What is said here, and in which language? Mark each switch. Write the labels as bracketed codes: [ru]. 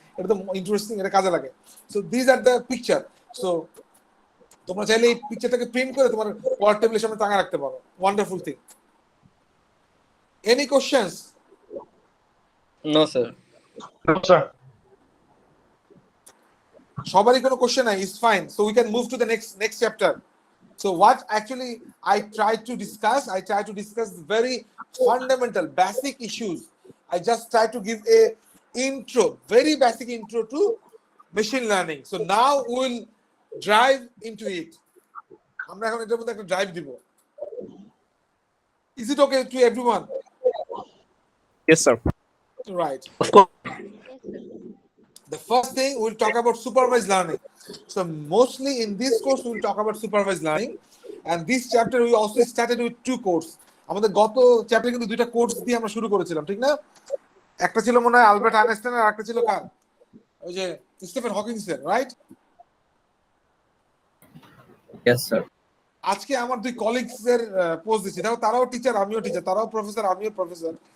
[bn] এটা তো ইন্টারেস্টিং, এটা কাজে লাগে। [en] So this are the picture. [bn] So তোমরা চাইলে এই পিকচারটাকে প্রিন্ট করে তোমার ওয়ার্ড টেবিলের সামনে টাঙা রাখতে পারো। [en] Wonderful thing. Any questions? No sir. [bn] সবারই কোনো কোশ্চেন নাই? [en] Is fine. So we can move to the next chapter. So what actually I tried to discuss very fundamental, basic issues. I just tried to give a intro, very basic intro to machine learning. So now we'll drive into it. [bn] আমরা এখন এটার মধ্যে একটা drive দিব। [en] Is it okay to everyone? Yes, sir. Right. The first thing we'll talk about supervised learning. So mostly in this course we'll talk about supervised learning, and this chapter we also started with 2 courses. [bn] আমাদের গত চ্যাপ্টারে কিন্তু 2টা course দিয়ে আমরা শুরু করেছিলাম, ঠিক না? একটা ছিল মনে হয় আলবার্ট আইনস্টাইন, আর একটা ছিল কার? ওই যে স্টিফেন হকিংসের, রাইট? [en] Yes sir. [bn] আজকে আমার 2 কলিগস এর পোস্ট দিচ্ছি, দেখো তারাও টিচার, আমিও টিচার, তারাও প্রফেসর, আমিও প্রফেসর।